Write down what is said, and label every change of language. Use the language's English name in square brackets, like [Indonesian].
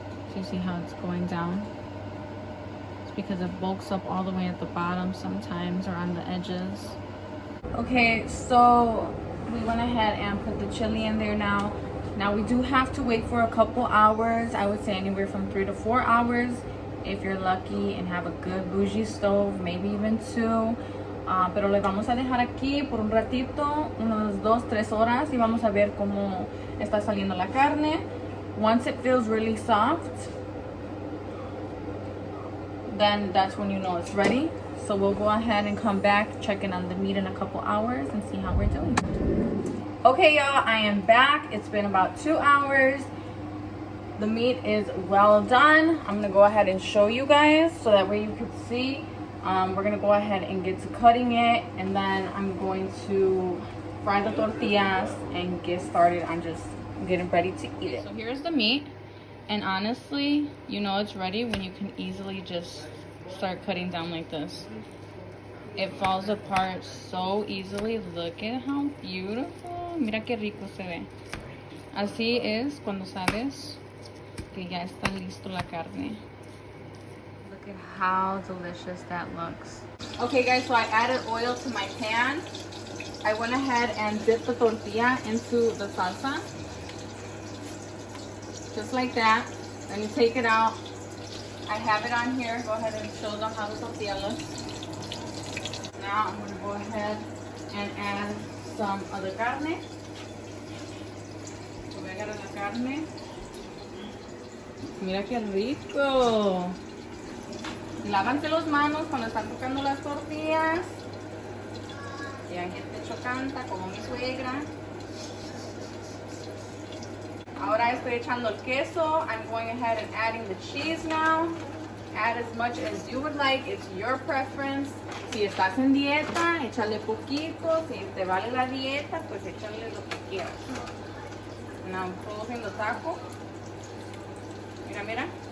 [English] So you see how it's going down? It's because it bulks up all the way at the bottom sometimes, or on the edges. Okay, so we went ahead and put the chili in there now. Now we do have to wait for a couple hours. I would say anywhere from 3 to 4 hours if you're lucky and have a good bougie stove, maybe even 2. [Spanish] Pero le vamos a dejar aquí por un ratito, unos 2-3 horas, y vamos a ver cómo está saliendo la carne. [English] Once it feels really soft, then that's when you know it's ready. So we'll go ahead and come back, check in on the meat in a couple hours and see how we're doing. Okay, y'all, I am back. It's been about 2 hours. The meat is well done. I'm gonna go ahead and show you guys so that way you can see. We're gonna go ahead and get to cutting it, and then I'm going to fry the tortillas and get started on just getting ready to eat it. So here's the meat, and honestly, you know it's ready when you can easily just start cutting down like this. It falls apart so easily. Look at how beautiful. [Spanish] Mira qué rico se ve. Así es cuando sabes que ya está listo la carne. [English] Look at how delicious that looks. Okay guys, so I added oil to my pan. I went ahead and dipped the tortilla into the salsa. Just like that. Then you take it out. I have it on here. Go ahead and show them how the tortilla looks. Now I'm going to go ahead and add some of the carne. [Spanish] Voy a agarrar la carne. Mira qué rico. Lávanse las manos cuando están tocando las tortillas. Y hay gente chocanta como mi suegra. Ahora estoy echando el queso. [English] I'm going ahead and adding the cheese now. Add as much as you would like. It's your preference. [Spanish] Si estás en dieta, échale poquito. Si te vale la dieta, pues échale lo que quieras. [English] Now I'm closing the taco. [Spanish] Mira, mira.